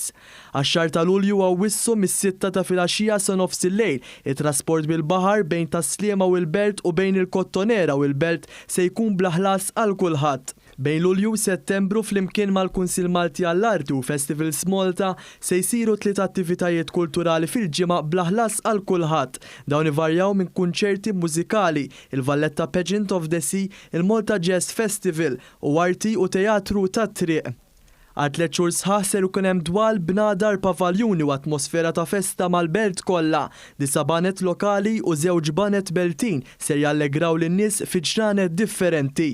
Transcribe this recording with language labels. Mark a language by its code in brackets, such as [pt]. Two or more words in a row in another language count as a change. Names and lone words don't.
[mt] Għax-xahar ta' Lulju għawissu mis-6 ta' filgħaxija sa nofs il-lejl, it-trasport bil-baħar bejn Tasliema u l-Belt u bejn il-Kottonera u l-Belt se jkun bl-aħlas għal kulħadd. Bejn Lulju u Settembru flimkien mal-Kunsill Malti għall-Arti u Festivals Malta se jsiru 3 attivitajiet kulturali fil-ġimgħa bl-aħlas għal kulħadd. Dawn ivarjaw minn kunċerti mużikali, il-Valletta Pageant of the Sea, il-Malta Jazz Festival u arti u teatru tat-triq. Għal 3 xhur sħaħ ser ikun hemm dwal b'nadar pavaljuni u atmosfera ta' festa mal-belt kollha. 9 banet lokali u 2 banet beltin ser jallegraw lin-nies fi ġranet differenti.